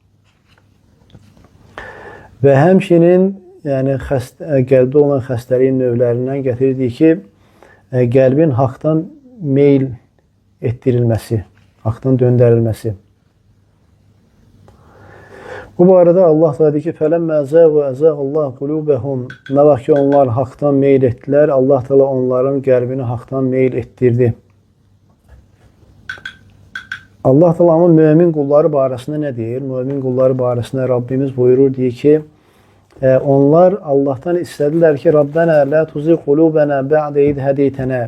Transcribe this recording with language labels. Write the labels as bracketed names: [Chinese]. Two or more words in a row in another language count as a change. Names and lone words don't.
[Azerbaijani] Və həmçinin yəni qəlbdə olan xəstəliyin növlərindən gətirdiyi ki, qəlbin haqdan meyl etdirilməsi. haqdan döndərilməsi. Bu barədə Allah da deyir ki, [Arabic] فَلَمَّا زَاغُوا أَزَاغَ اللّٰهُ قُلُوبَهُمْ [Azerbaijani] Nə vaxt ki, onlar haqdan meyl etdilər, Allah da onların qəlbini haqdan meyl etdirdi. Allah da amma mömin qulları barəsində nə deyir? Mömin qulları barəsində Rabbimiz buyurur, deyir ki, onlar Allahdan istədilər ki, [Arabic] ربنا لا تزغ قلوبنا بعد إذ هديتنا.